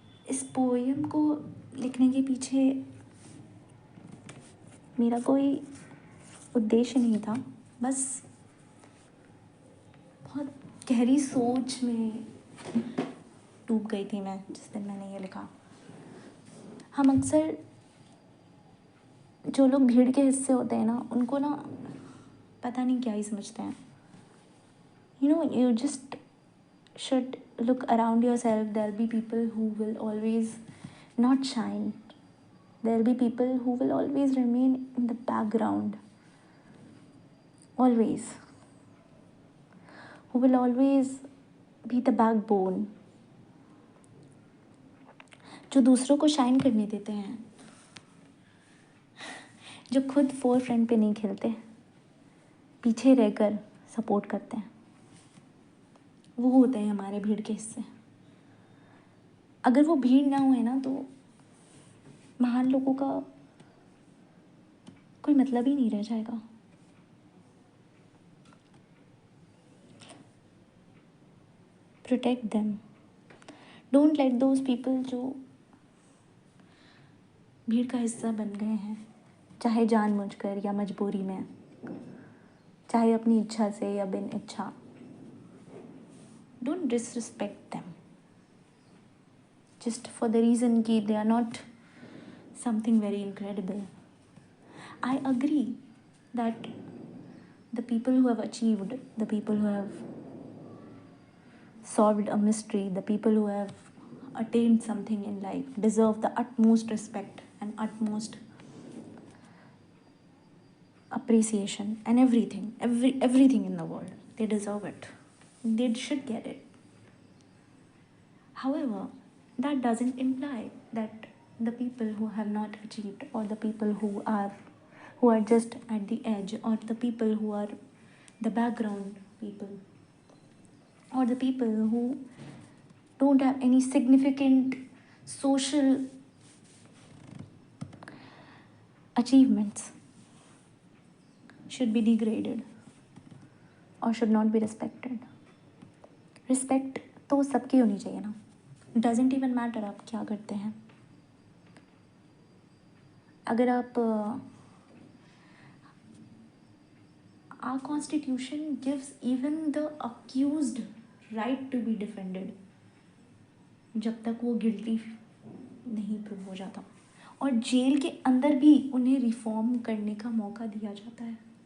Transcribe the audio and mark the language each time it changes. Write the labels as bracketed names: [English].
[Hindi] इस पोएम को लिखने के पीछे मेरा कोई उद्देश्य नहीं था, बस बहुत गहरी सोच में डूब गई थी मैं जिस दिन मैंने ये लिखा। हम अक्सर जो लोग भीड़ के हिस्से होते हैं ना, उनको ना पता नहीं क्या ही समझते हैं। [English] You just should look around yourself. There'll be people who will always not shine. There'll be people who will always remain in the background. Always. Who will always be the backbone. [Hindi] जो दूसरों को shine करने देते हैं, जो खुद four front पे नहीं खेलते, पीछे रहकर सपोर्ट करते हैं, वो होते हैं हमारे भीड़ के हिस्से। अगर वो भीड़ ना हुए ना तो महान लोगों का कोई मतलब ही नहीं रह जाएगा। [English] protect them, don't let those people [Hindi] जो भीड़ का हिस्सा बन गए हैं, चाहे जानबूझकर या मजबूरी में, चाहे अपनी इच्छा से या बिन इच्छा, [English] Don't disrespect them just for the reason कि they are not something very incredible. I agree that the people who have achieved, the people who have solved a mystery, the people who have attained something in life deserve the utmost respect and utmost appreciation and everything in the world. They deserve it. They should get it. However, that doesn't imply that the people who have not achieved, or the people who are just at the edge, or the people who are the background people, or the people who don't have any significant social achievements should be degraded or should not be respected. [Hindi] Respect तो सबकी होनी चाहिए ना। [English] doesn't even matter [Hindi] आप क्या करते हैं। अगर आप [English] our constitution gives even the accused right to be defended, [Hindi] जब तक वो गिल्टी नहीं प्रूव हो जाता, और जेल के अंदर भी उन्हें रिफॉर्म करने का मौका दिया जाता है।